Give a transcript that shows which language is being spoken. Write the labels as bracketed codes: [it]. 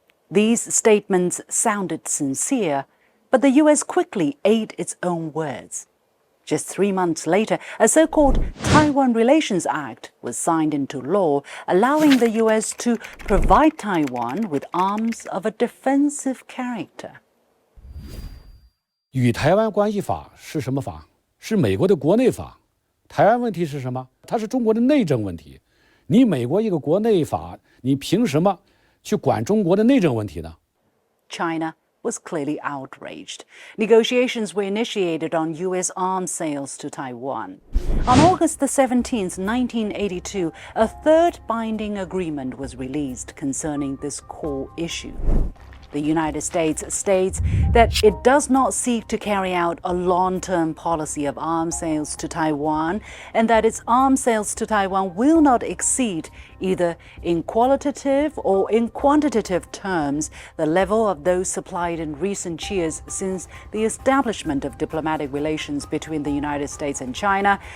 [en] These statements sounded sincere, but the U.S. quickly ate its own words. Just 3 months later, a so-called Taiwan Relations Act was signed into law, allowing the U.S. to provide Taiwan with arms of a defensive character. [zh] 与台湾关系法是什么法？是美国的国内法。台湾问题是什么？它是中国的内政问题。你美国一个国内法，你凭什么去管中国的内政问题呢？ [en] China was clearly outraged. Negotiations were initiated on U.S. arms sales to Taiwan. On August the 17th, 1982, a third binding agreement was released concerning this core issue. The United States states that it does not seek to carry out a long-term policy of arms sales to Taiwan, and that its arms sales to Taiwan will not exceed, either in qualitative or in quantitative terms, the level of those supplied in recent years since the establishment of diplomatic relations between the United States and China,